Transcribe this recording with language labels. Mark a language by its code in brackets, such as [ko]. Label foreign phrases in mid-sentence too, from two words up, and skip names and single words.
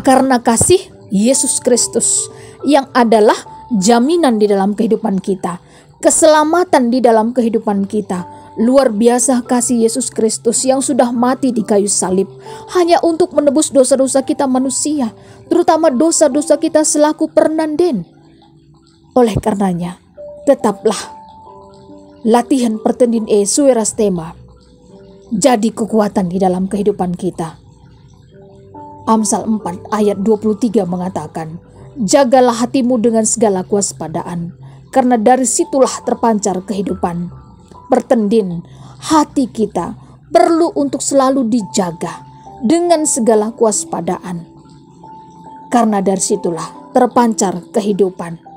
[id] Karena kasih Yesus Kristus yang adalah jaminan di dalam kehidupan kita, keselamatan di dalam kehidupan kita. Luar biasa kasih Yesus Kristus yang sudah mati di kayu salib hanya untuk menebus dosa-dosa kita manusia, terutama dosa-dosa kita selaku pernanden. Oleh karenanya, tetaplah latihan [btx] pertendin sueras tema [id] jadi kekuatan di dalam kehidupan kita. Amsal 4 ayat 23 mengatakan, jagalah hatimu dengan segala kewaspadaan, karena dari situlah terpancar kehidupan. Pertendin, hati kita perlu untuk selalu dijaga dengan segala kewaspadaan, karena dari situlah terpancar kehidupan.